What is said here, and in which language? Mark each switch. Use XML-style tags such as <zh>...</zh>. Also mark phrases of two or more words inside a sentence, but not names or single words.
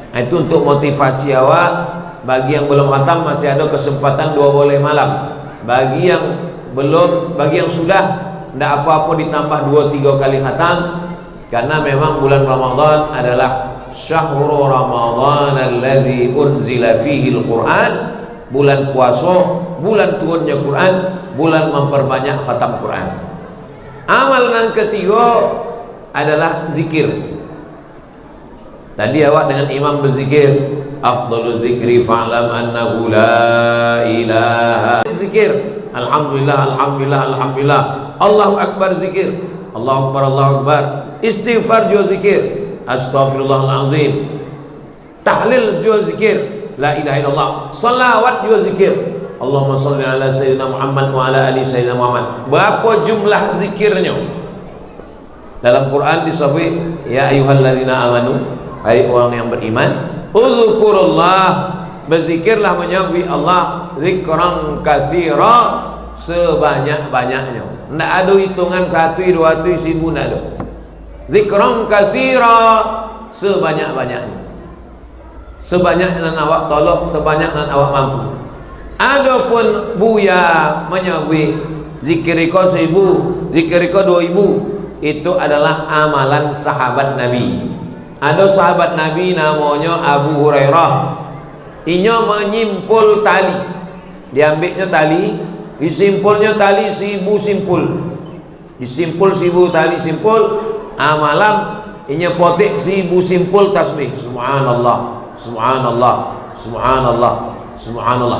<id>Itu untuk motivasi awak Bagi yang belum khatam masih ada kesempatan 2 boleh malam. Bagi yang belum, bagi yang sudah, tidak apa-apa ditambah 2-3 kali khatam, karena memang bulan Ramadan adalah</id> <ar>شهر رمضان الذي أنزل فيه القرآن,</ar> <id>bulan puasa, bulan turunnya Quran, bulan memperbanyak khatam Quran. Amal yang ketiga adalah zikir. Tadi awak dengan imam berzikir,</id> <ar>أفضل الذكر فاعلم أنه لا إله, zikir الحمد لله الحمد لله الحمد لله، الله أكبر zikir, الله أكبر الله أكبر,</ar> <id>istighfar juga zikir, astaghfirullahalazim, tahlil juga zikir,</id> <ar>لا إله إلا الله,</ar> <id>salawat juga zikir,</id> <ar>اللهم صل على سيدنا محمد وعلى آل سيدنا محمد.</ar> <id>Berapa jumlah zikirnya? Dalam Quran disebut</id> <ar>يا أيها الذين آمنوا,</ar> <id>hai orang yang beriman, uzkurullah, berzikirlah menyebut Allah</id> <ar>ذكرا كثيرا,</ar> <id>sebanyak-banyaknya. Tidak ada hitungan 1, 2, 1000, tidak ada.</id> <ar>ذكرا كثيرا,</ar> <id>sebanyak-banyaknya. Sebanyak yang awak tolak, sebanyak yang awak mampu. Adapun buya menyebut zikiriko 1000, zikiriko 2000, itu adalah amalan sahabat Nabi. Ada sahabat Nabi namanya Abu Hurairah. Inya menyimpul tali. Diambilnya tali, disimpulnya tali 1000 simpul. Disimpul 1000 tali simpul, amalan inya potik 1000 simpul tasbih.</id> <ar>سبحان الله، سبحان الله، سبحان الله، سبحان الله.</ar>